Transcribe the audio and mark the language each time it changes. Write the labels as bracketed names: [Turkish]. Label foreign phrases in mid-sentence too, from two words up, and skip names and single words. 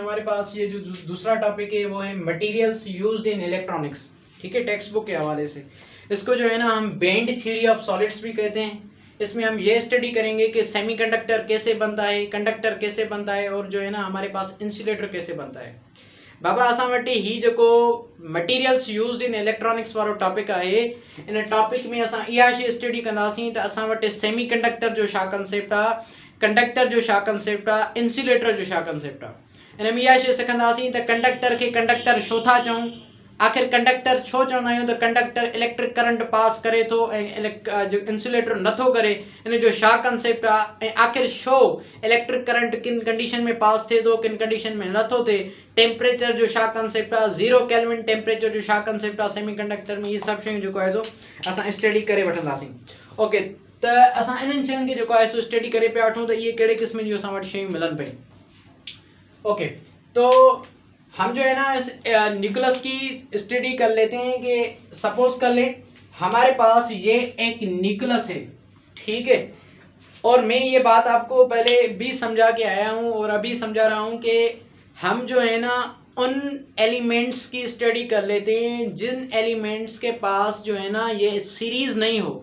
[Urdu] ہمارے پاس یہ جو دوسرا ٹاپک ہے وہ ہے [English] materials used in electronics. [Urdu] ٹھیک ہے, [English] text book [Urdu] کے حوالے سے اس کو جو ہے نا ہم [English] band theory of solids [Urdu] بھی کہتے ہیں. اس میں ہم یہ اسٹڈی کریں گے کہ سیمی کنڈکٹر کیسے بنتا ہے، کنڈکٹر کیسے بنتا ہے، اور جو ہے نا ہمارے پاس انسولیٹر کیسے بنتا ہے. [Sindhi] बाबा असां वटि ही जेको [English] materials used in electronics [Sindhi] वारो टॉपिक आहे, इन टॉपिक में असां इहा शइ स्टडी कंदासीं त असां वटि सेमीकंडक्टर जो छा कंसेप्ट आहे, कंडक्टर जो छा कंसेप्ट आहे, इंसुलेटर जो छा कंसेप्ट आहे। इन में इहा शइ सिखंदासीं त कंडक्टर खे कंडक्टर छो था चऊं, आखिर कंडक्टर छो चवंदा आहियूं त कंडक्टर [English] electric current pass [Sindhi] करे थो ऐं जो इंसुलेटर नथो करे, इन जो छा कंसेप्ट आहे, ऐं आखिर छो [English] electric current [Sindhi] किन कंडीशन में पास थिए थो, किन कंडीशन में नथो थिए, टेम्परेचर जो छा कंसेप्ट आहे, 0 [English] kelvin temperature [Sindhi] जो छा कंसेप्ट आहे सेमीकंडक्टर में, ये सभु शयूं जेको आहे सो असां स्टडी करे वठंदासीं। ओके, त असां इन्हनि शयुनि खे जेको आहे सो स्टडी करे पिया वठूं त इहे कहिड़े क़िस्म जूं असां वटि शयूं मिलनि पयूं। [Urdu] اوکے، تو ہم جو ہے نا نیوکلیئس کی اسٹڈی کر لیتے ہیں کہ سپوز کر لیں ہمارے پاس یہ ایک نیوکلیئس ہے. ٹھیک ہے، اور میں یہ بات آپ کو پہلے بھی سمجھا کے آیا ہوں اور ابھی سمجھا رہا ہوں کہ ہم جو ہے نا ان ایلیمنٹس کی اسٹڈی کر لیتے ہیں جن ایلیمنٹس کے پاس جو ہے نا یہ سیریز نہیں ہو.